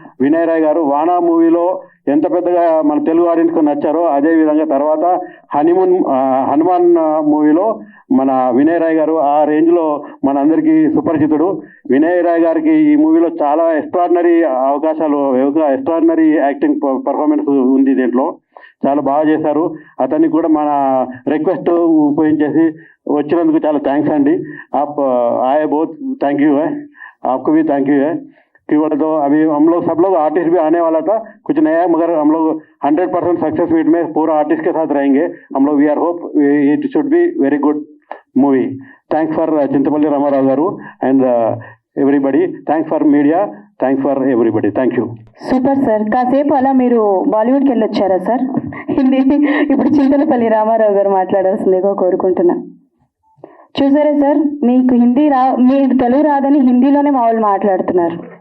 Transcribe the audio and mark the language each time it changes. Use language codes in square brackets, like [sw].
[te] వినయ్ రాయ్ గారు వానా మూవీలో ఎంత పెద్దగా మన తెలుగు ఆడియన్స్కి నచ్చారో అదేవిధంగా తర్వాత హనుమాన్ మూవీలో మన వినయ్ రాయ్ గారు ఆ రేంజ్లో మన అందరికీ సుపరిచితుడు. వినయ్ రాయ్ గారికి ఈ మూవీలో చాలా ఎక్స్ట్రాడినరీ అవకాశాలు, ఎక్స్ట్రాడినరీ యాక్టింగ్ పర్ఫార్మెన్స్ ఉంది. దీంట్లో చాలా బాగా చేశారు. అతనికి కూడా మన రిక్వెస్ట్ ఉపయోగించేసి వచ్చినందుకు చాలా థ్యాంక్స్ అండి. [hi] आप आए बहुत थैंक यू है, आपको भी थैंक यू है. कि बोले तो अभी हम लोग सब लोग आर्टिस्ट भी आने वाला था, कुछ नया, मगर हम लोग 100% सक्सेस मीट में पूरा आर्टिस्ट के साथ रहेंगे हम लोग. [en] We are hope it should be very good movie. Thanks for Chintapalli Ramarao garu and everybody. Thanks for media, thanks for everybody. Thank you. Super sir. [te] కాసేపు అలా మీరు బాలీవుడ్కి వెళ్ళొచ్చారా సార్? హిందీ ఇప్పుడు చింతలపల్లి రామారావు గారు మాట్లాడాల్సిందిగా కోరుకుంటున్నా. చూసారా సార్, మీకు మీరు తెలుగు రాదని హిందీలోనే మా వాళ్ళు మాట్లాడుతున్నారు.